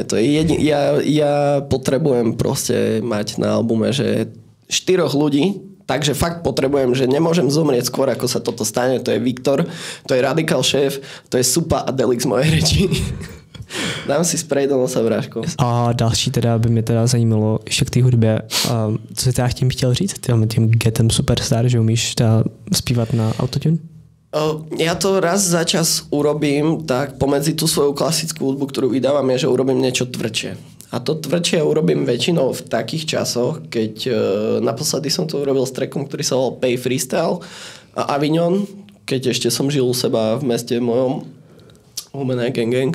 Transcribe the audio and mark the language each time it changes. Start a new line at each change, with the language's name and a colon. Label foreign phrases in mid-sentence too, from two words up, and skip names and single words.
Slovak: To je ja potrebujem proste mať na albume, že 4 ľudí, takže fakt potrebujem, že nemôžem zomrieť skôr, ako sa toto stane. To je Viktor, to je Radical Chef, to je Supa a Delix mojej reči. Dám si sprej do nosa, Bráško.
Czech: A další teda by mě teda zajímalo ještě k té hudbě. Co jsi teda tím chtěl říct? Tím Gettem Superstar, že umíš teda zpívat na autotune?
Slovak: Ja to raz za čas urobím, tak pomedzi tú svoju klasickú hudbu, ktorú vydávam, je, že urobím niečo tvrdšie. A to tvrdšie urobím väčšinou v takých časoch, keď naposledy som to urobil s trackom, ktorý sa volal Pay Freestyle a Avignon, keď ešte som žil u seba v meste mojom, Humené Gang.